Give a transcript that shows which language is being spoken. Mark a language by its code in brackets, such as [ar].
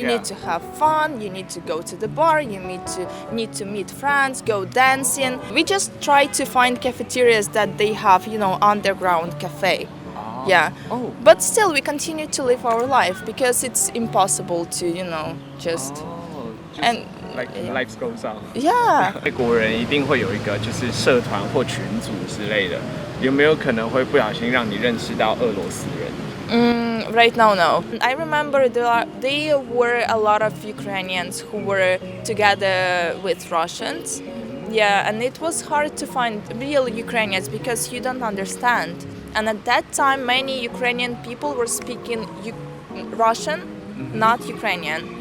[en] You need to have fun, you need to go to the bar, you need to meet friends, go dancing. We just try to find cafeterias that they have, underground cafe. Yeah. Oh. But still we continue to live our life because it's impossible to, just and like life goes on. Yeah. [zh] 外国人一定会有一个就是社团或群组之类的，有没有可能会不小心让你认识到俄罗斯人？ [en] Right now, no. I remember there were a lot of Ukrainians who were together with Russians. Yeah, and it was hard to find real Ukrainians because you don't understand. And at that time, many Ukrainian people were speaking Russian, not Ukrainian.